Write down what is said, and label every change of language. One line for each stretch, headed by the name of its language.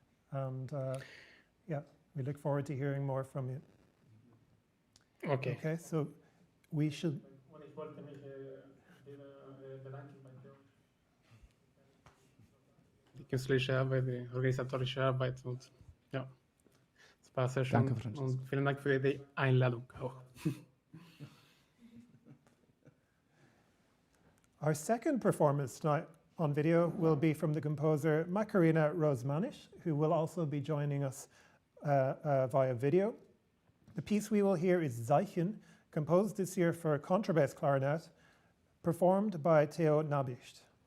English: And yeah, we look forward to hearing more from you. Okay. Okay, so we should.
German: Und ich wollte mich bedanken bei dir. Die künstlerische Arbeit, die organisatorische Arbeit und ja, es war sehr schön. Danke, Francisco. Und vielen Dank für die Einladung auch.
English: Our second performance tonight on video will be from the composer Macarena Rosmanish, who will also be joining us via video. The piece we will hear is Zeichen, composed this year for contrabass clarinet, performed by Theo Nabicht.